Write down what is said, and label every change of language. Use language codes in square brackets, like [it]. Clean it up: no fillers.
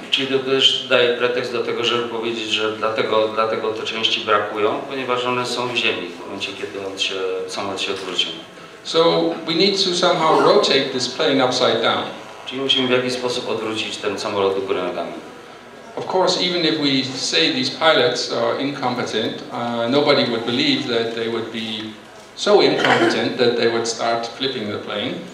[pl] Czyli to też daje pretekst do tego, żeby powiedzieć, że dlatego te części brakują, ponieważ one są w ziemi w momencie, kiedy samolot się odwrócił. [en] So we need to somehow rotate this plane upside down. [pl] Czyli musimy w jakiś sposób odwrócić ten samolot do góry nogami. [en] Of course, even if we say these pilots are incompetent, nobody would believe that they would be so incompetent that they would start flipping the plane.